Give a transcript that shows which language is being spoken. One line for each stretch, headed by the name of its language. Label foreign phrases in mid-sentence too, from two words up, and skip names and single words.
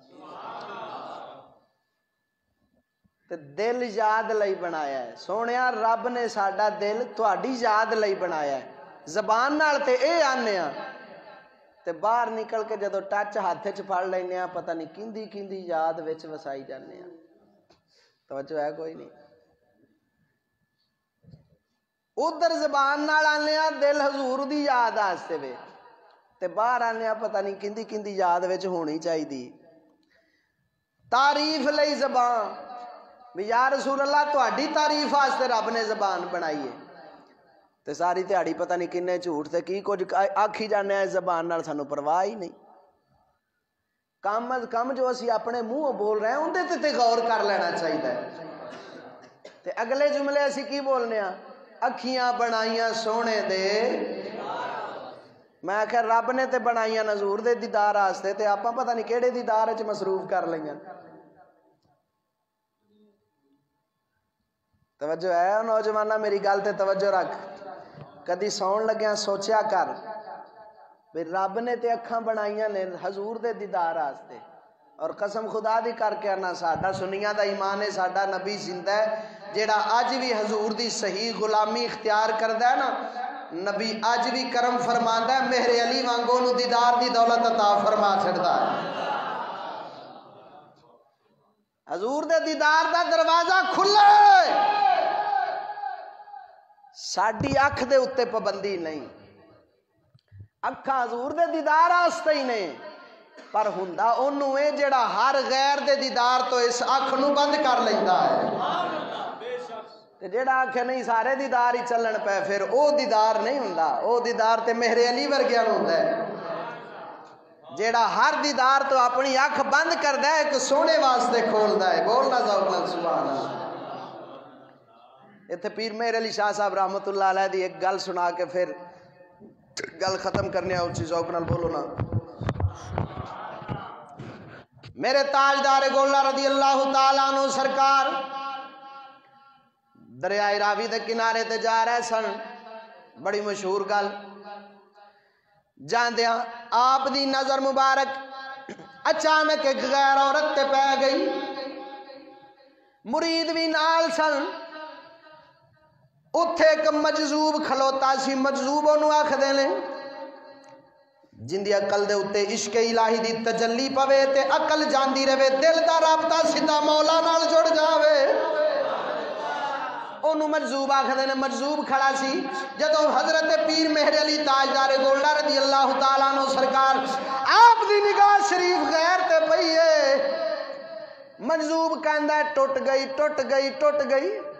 Punjabi: تے دل یاد لئی بنایا ہے سونیا رب نے ساڈا دل تہاڈی یاد لئی بنایا ہے زبان نال تے اے آنے ہاں تے باہر نکل کے جدو ٹچ ہاتھ وچ پھڑ لینے ہاں پتہ نہیں کیندی کیندی یاد وچ وسائی جانے ہاں توجہ ہے کوئی نہیں ادھر زبان نال آنے ہاں دل حضور دی یاد آستے وے تے باہر آنے ہاں پتہ نہیں کیندی کیندی یاد وچ ہونی چاہی دی تعریف لئی زبان بھی یا رسول اللہ تہاڈی تعریف واسطے رب نے زبان بنائی ہے تے ساری تہاڑی پتہ نہیں کنے جھوٹ تے کی کچھ آکھی جانے ہیں زبان نال سانو پرواہ ہی نہیں کم از کم جو اسی اپنے منہ بول رہے ہیں اندے تے غور کر لینا چاہیے تے اگلے جملے اسی کی بولنے ہیں اکھیاں بنائیاں سونے دے میں کہ رب نے تے بنائیاں حضور دے دیدار واسطے تے آپاں پتہ نہیں کیڑے دیدار وچ مصروف کر لئیاں توجہ ہے نوجوانہ میری گل تے توجہ رکھ کدی سون لگیاں سوچیا کر بھی رب نے تے اکھاں بنائیاں نے حضور دے دیدار واسطے اور قسم خدا دی کر کے آنا ساڈا سنیاں دا ایمان ہے ساڈا نبی زندہ ہے جیڑا آج بھی حضور دی صحیح غلامی اختیار کردا ہے نا نبی آج بھی کرم فرماندا ہے مہر علی وانگوں نو دیدار دی دولت عطا فرما چھڑدا ہے حضور دے دیدار دا دروازہ کھلا ہے ساڈی اکھ دے اتے پابندی نہیں اکھاں حضور دے دیدار واسطے ہی نہیں پر ہوندا اونوں اے جڑا ہر غیر دے دیدار تو اس اکھ نو بند کر لیندا ہے تے جڑا آکھے نہیں سارے دیدار ہی چلن پے پھر او دیدار نہیں ہوندا او دیدار تے مہر علی ورگیاں نوں ہوندا ہے جیڑا ہر دیدار تو اپنی اکھ بند کردا ہے ایک سونے واسطے کھولدا ہے بولنا ذوق نال سبحان اللہ ایتھے پیر مہر علی شاہ صاحب رحمت اللہ علیہ دی ایک گل سنا کے پھر گل ختم کرنے اونچی ذوق نال بولو نا میرے تاجدار گولہ رضی اللہ تعالیٰ عنہ سرکار دریائے راوی دے کنارے تے جا رہے سن بڑی مشہور گل جاندیاں آپ دی نظر مبارک اچانک ایک غیر عورت تے پہ گئی مرید بھی نال سن اتھے ایک مجذوب کھلوتا سی مجذوب انہوں آکھ دے لیں جن دی عقل دے اتے عشق الہی دی تجلی پوے تے عقل جاندی رہے دل دا رابطہ سیدھا مولا نال جڑ جاوے انہوں مجذوب آکھدے نے، مجذوب کھڑا سی جدو حضرت پیر مہر علی تاجدار گولڈا رضی اللہ تعالیٰ عنہ سرکار آپ دی نگاہ شریف غیر تے پئی ہے، مجذوب کہندا ہے ٹوٹ گئی ٹوٹ گئی ٹوٹ گئی۔